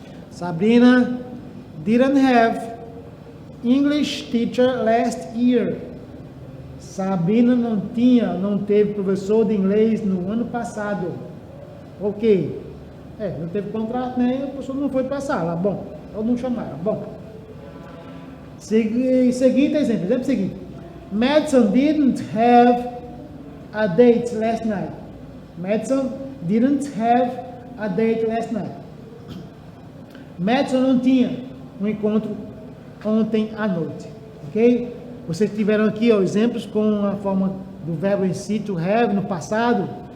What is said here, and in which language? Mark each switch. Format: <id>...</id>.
<en>Sabrina didn't have English teacher last year.</en> <pt>Sabrina não teve professor de inglês no ano passado. Ok. Não teve contrato, né? E a pessoa não foi para a sala. Bom, ou não chamaram. Bom. Seguinte exemplo. Exemplo seguinte.</pt> <en>Madison didn't have a date last night. Madison didn't have a date last night.</en> <pt>Madison não tinha um encontro ontem à noite. Ok? Vocês tiveram aqui exemplos com a forma do verbo em si, to have, no passado.</pt>